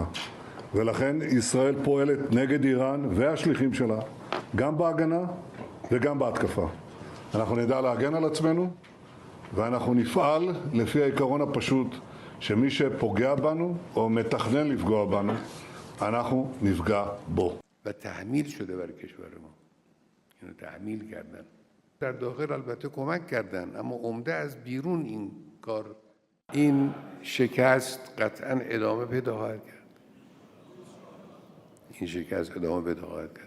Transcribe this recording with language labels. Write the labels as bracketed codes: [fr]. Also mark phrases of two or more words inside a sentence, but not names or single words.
[he] ולכן ישראל פועלת נגד איראן והשליחים שלה, גם בהגנה וגם בהתקפה. אנחנו נדע להגן על עצמנו, ואנחנו נפעל לפי העיקרון הפשוט שמי שפוגע בנו או מתכנן לפגוע בנו, אנחנו נפגע בו. [fa] و تحمیل شده بر کشور ما. اینو تحمیل کردن. در داخل البته کمک کردن، اما عمده از بیرون این کار، این شکست قطعا ادامه پیدا خواهد کرد. این شکست ادامه پیدا خواهد کرد.